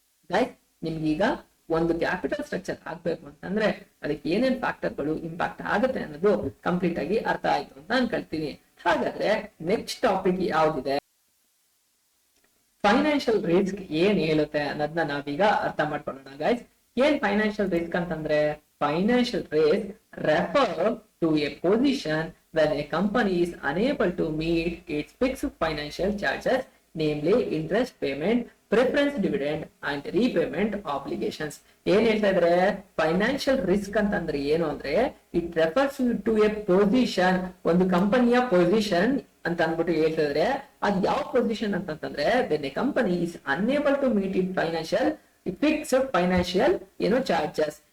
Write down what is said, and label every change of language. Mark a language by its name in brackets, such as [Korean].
[Kannada] Guys, ನಿಮ್ಗೀಗ ಒಂದು capital structure ಆಗ್ಬೇಕು ಅಂತಂದ್ರೆ ಅದಕ್ಕೆ ಏನೇನ್ ಫ್ಯಾಕ್ಟರ್ಗಳು ಇಂಪ್ಯಾಕ್ಟ್ ಆಗುತ್ತೆ ಅನ್ನೋದು ಕಂಪ್ಲೀಟ್ ಆಗಿ ಅರ್ಥ ಆಯ್ತು ಅಂತ ಅನ್ಕೊಳ್ತೀನಿ. ಹಾಗಾದ್ರೆ ನೆಕ್ಸ್ಟ್ ಟಾಪಿಕ್ ಯಾವ್ದಿದೆ, ಫೈನಾನ್ಷಿಯಲ್ ರಿಸ್ಕ್ ಏನ್ ಹೇಳುತ್ತೆ ಅನ್ನೋದನ್ನ ನಾವೀಗ ಅರ್ಥ ಮಾಡ್ಕೊಳ್ಳೋಣ. ಗೈಸ್, ಏನ್ ಫೈನಾನ್ಷಿಯಲ್ ರಿಸ್ಕ್ ಅಂತಂದ್ರೆ, [English] Financial risk refer to a position when a company is unable to meet its fixed financial charges, namely interest payment, preference dividend and repayment obligations. [Kannada] ಏನ್ ಹೇಳ್ತಾ ಇದ್ರೆ, ಫೈನಾನ್ಷಿಯಲ್ ರಿಸ್ಕ್ ಅಂತಂದ್ರೆ ಏನು ಅಂದ್ರೆ [English] it refers to a position, [Kannada] ಒಂದು ಕಂಪನಿಯ position ಅಂತ ಅಂದ್ಬಿಟ್ಟು ಹೇಳ್ತಾ ಇದ್ರೆ ಅದು ಯಾವ ಪೊಸಿಷನ್ ಅಂತಂದ್ರೆ [English] when a company is unable to meet its financial fixed financial charges.